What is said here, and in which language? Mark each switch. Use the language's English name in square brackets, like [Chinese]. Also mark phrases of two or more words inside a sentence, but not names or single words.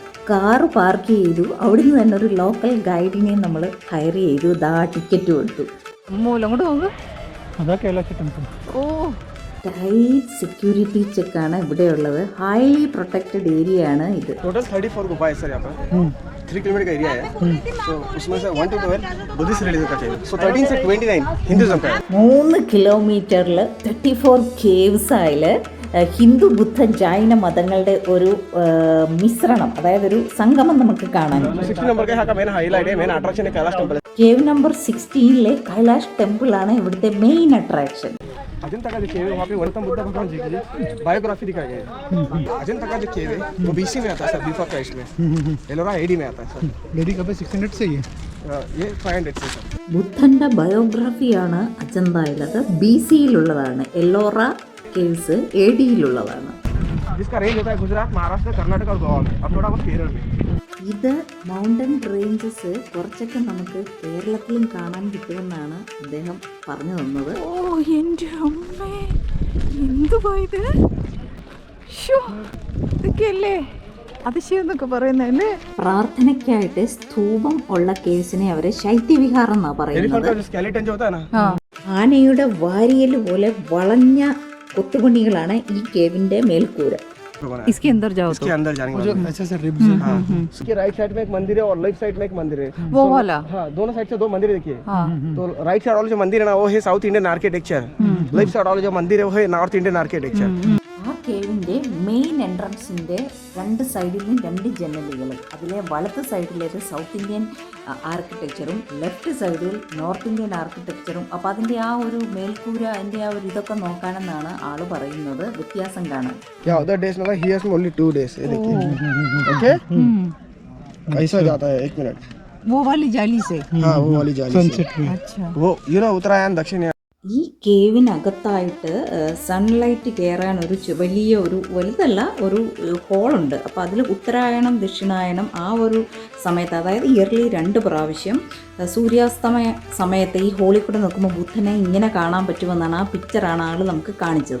[Malayalam] കാറ് പാർക്ക് ചെയ്തു. അവിടുന്ന് തന്നെ ഒരു [English] local guide [Malayalam] നമ്മൾ ഹയർ ചെയ്തു. ടിക്കറ്റ് കൊടുത്തു. അങ്ങോട്ട് നോക്ക്. ഓ, [English] tight security check [Malayalam] ഇവിടെയുള്ളത്. [English] highly protected area [Malayalam] ആണ് ഇത്. [Hindi] 3 किलोमीटर का एरिया है, तो उसमें से 1 to 12 [English] Buddhist religion [Hindi] का चाहिए, so 13 से 29 हिंदुइज्म का है. [Malayalam] 3 കിലോമീറ്ററിൽ 34 കേവ്സ് ആയിൽ ഹിന്ദു ബുദ്ധ ജൈന മതങ്ങളുടെ ഒരു മിശ്രണം, അതായത് ഒരു സംഗമം നമുക്ക് കാണാൻ. [Hindi] 16 नंबर का यहाँ का [English] main highlight [Hindi] है, [English] main attraction [Hindi] है कैलाश टेंपल. [English] cave number [Malayalam] 16 കൈലാഷ് ടെമ്പിൾ ആണ് ഇവിടുത്തെ [English] main attraction. [Hindi] अजंता का जो केव है वहाँ पे गौतम बुद्ध भगवान जी की बायोग्राफी दिखाई गई है. अजंता का जो केव है वो BC में आता है सर, [English] before Christ [Hindi] में. एलोरा AD में आता है सर. मेरी कब 600 से ही है, ये 500 से सर. [Malayalam] ബുദ്ധന്റെ ബയോഗ്രാഫിയാണ് അജന്തയിലത്. BC യിലുള്ളതാണ്. എല്ലോറ കേവ്സ് AD യിലുള്ളതാണ്. [Hindi] जिसका रेंज होता है गुजरात, महाराष्ट्र, कर्नाटक और गोवा में, अब थोड़ा बहुत केरल में. [Malayalam] ഇത് [English] mountain ranges [Malayalam] കുറച്ചൊക്കെ നമുക്ക് കേരളത്തിലും കാണാൻ കിട്ടുമെന്നാണ് അദ്ദേഹം പറഞ്ഞു തന്നത്. ഓ എൻ്റെ അമ്മേ, എന്തുവാ ഇത്? ഇതൊക്കെയല്ലേ അതിശയം എന്നൊക്കെ പറയുന്നല്ലേ. പ്രാർത്ഥനയ്ക്കായിട്ട് സ്തൂപം ഉള്ള കേസിനെ അവരെ ശൈത്യവിഹാരം എന്നാ പറയുന്നത്. ആനയുടെ വാരിയൽ പോലെ വളഞ്ഞ കൊത്തുപണികളാണ് ഈ കേവിന്റെ മേൽക്കൂര. [Hindi] इसके अंदर जाओ इसके अंदर जाने के बाद अच्छा सर रिब्स है. इसके [English] right side [Hindi] में एक मंदिर है और [English] left side [Hindi] में एक मंदिर है. वो वाला, हाँ, दोनों साइड से 2 मंदिर देखिए. तो [English] right side [Hindi] वाला जो मंदिर है ना वो है [English] South Indian architecture. left side [Hindi] वाला जो मंदिर है वो है [English] North Indian architecture. [Malayalam] ആ കേവിന്റെ [English] main entrance [Malayalam] 2 സൈഡിലും 2 ജനലുകൾ. അതിലെ വലത്ത് സൈഡിലേക്ക് [English] South Indian architecture left side North Indian architecture. [Malayalam] അപ്പോൾ അതിൻ്റെ ആ ഒരു മേൽക്കൂര, അതിൻ്റെ ആ ഒരു ഇതൊക്കെ നോക്കാനെന്നാണ് ആള് പറയുന്നത്. വ്യത്യാസം കാണാൻ. [Hindi] उधर डेज मतलब हियर में [English] only 2 days. [Hindi] ये देखिए. ओके, ऐसा जाता है 1 मिनट. वो वाली जाली से. हाँ, वो वाली जाली से. अच्छा, वो उत्तरायण दक्षिण. [Malayalam] ഈ കേവിനകത്തായിട്ട് സൺലൈറ്റ് കയറാൻ ഒരു വലിയ ഒരു വലുതല്ല ഒരു ഹോളുണ്ട്. അപ്പോൾ അതിൽ ഉത്തരായണം ദക്ഷിണായനം ആ ഒരു സമയത്ത്, അതായത് ഇയർലി 2 പ്രാവശ്യം സൂര്യാസ്തമയ സമയത്ത് ഈ ഹോളിൽ കൂടെ നോക്കുമ്പോൾ ബുദ്ധനെ ഇങ്ങനെ കാണാൻ പറ്റുമെന്നാണ് ആ പിക്ചറാണ് ആൾ നമുക്ക് കാണിച്ചത്.